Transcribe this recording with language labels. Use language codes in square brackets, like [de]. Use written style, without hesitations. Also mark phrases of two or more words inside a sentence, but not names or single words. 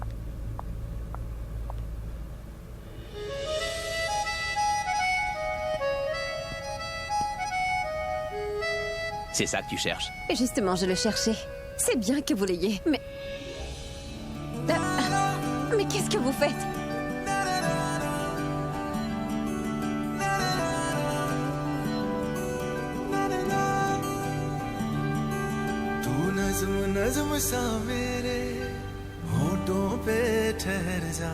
[fr] C'est ça que tu cherches. Justement, je le cherchais. C'est bien que vous l'ayez, mais... Mais qu'est-ce que vous faites? [hi] तू नज़्म नज़्म सा मेरे होठों पे ठहर जा